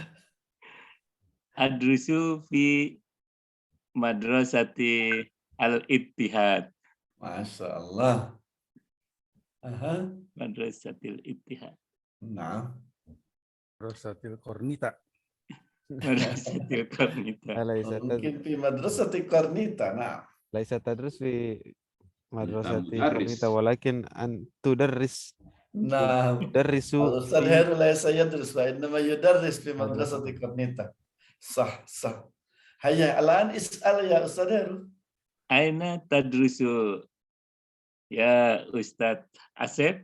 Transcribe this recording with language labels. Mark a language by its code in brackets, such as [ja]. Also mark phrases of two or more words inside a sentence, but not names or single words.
[ar] أدرس في مدرسة الاتحاد. ما شاء الله. آها. مدرسة الاتحاد. Nah. مدرسة كورنيتا. مدرسة كورنيتا. Mungkin في مدرسة كورنيتا. Nah. ليس تدرس في مدرسة Mudarris. كورنيتا ولكن أن تدرس. Nah. Tudarrisu Al-Ustaz fi هيرو ليس يدرس وإنما يدرس في مدرسة كورنيتا. صح، صح. هيا، الآن اسأل يا أستاذ هيرو. أين تدرس يا أستاذ آسيب?